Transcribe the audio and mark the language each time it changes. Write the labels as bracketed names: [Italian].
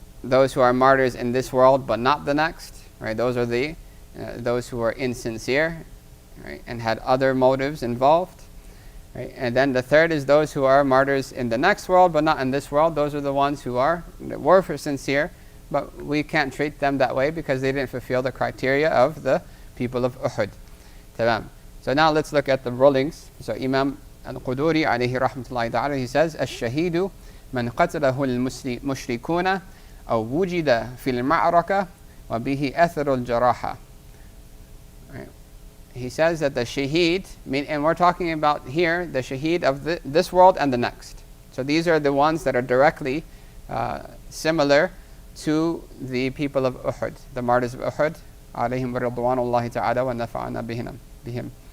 [English] Those who are martyrs in this world but not the next. Right? Those are those who are insincere, right, and had other motives involved. Right? And then the third is those who are martyrs in the next world but not in this world. Those are the ones who were for sincere, but we can't treat them that way because they didn't fulfill the criteria of the people of Uhud. Tamam. So now let's look at the rulings. So Imam al-Quduri alayhi rahmatullahi ta'ala, he says, [Arabic] الشهيد من قتله المشركون أو وجد في المعركة وبه أثر الجراحة. [English] He says that the shahid, and we're talking about here the shahid of this world and the next. So these are the ones that are directly similar to the people of Uhud, the martyrs of Uhud, [Arabic] alayhim ridwanullahi ta'ala wa nafa'ana bihim.